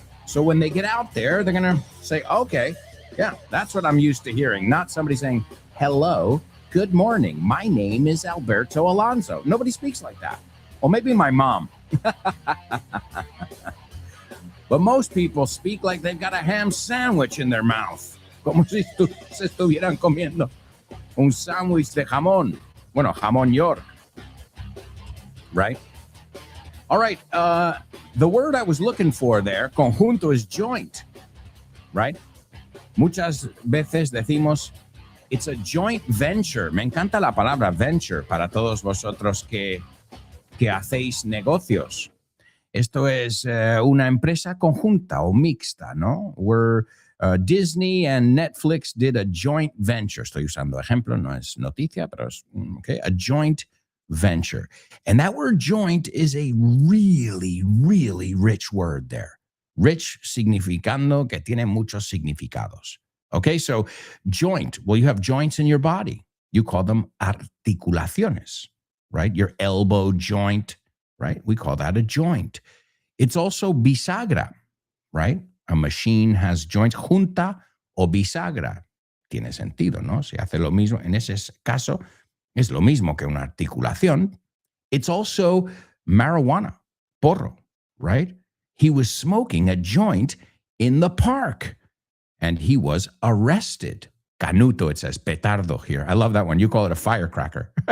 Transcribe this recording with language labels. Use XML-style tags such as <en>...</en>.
<en>So when they get out there, they're going to say, okay, yeah, that's what I'm used to hearing. Not somebody saying, hello, good morning. My name is Alberto Alonso. Nobody speaks like that. Or maybe my mom. But most people speak like they've got a ham sandwich in their mouth.</en> <es>Como si se estuvieran comiendo un sándwich de jamón. Bueno, jamón York.</es> <en>Right? All right. The word I was looking for there, conjunto, is joint. Right?</en> <es>Muchas veces decimos,</es> <en>it's a joint venture.</en> <es>Me encanta la palabra venture para todos vosotros que hacéis negocios. Esto es una empresa conjunta o mixta, ¿no?</es> <en>Where Disney and Netflix did a joint venture.</en> <es>Estoy usando ejemplo, no es noticia, pero es okay,</es> <en>a joint venture. And that word joint is a really, really rich word there.</en> <es>Rich significando que tiene muchos significados.</es> <en>Okay, so joint. Well, you have joints in your body. You call them articulaciones, right? Your elbow joint, right? We call that a joint. It's also bisagra, right?</en> <es>A machine has joints. Junta o bisagra. Tiene sentido, ¿no? Se hace lo mismo. En ese caso, es lo mismo que una articulación.</es> <en>It's also marijuana, porro, right? He was smoking a joint in the park and he was arrested. Canuto, it says petardo here. I love that one. You call it a firecracker.</en>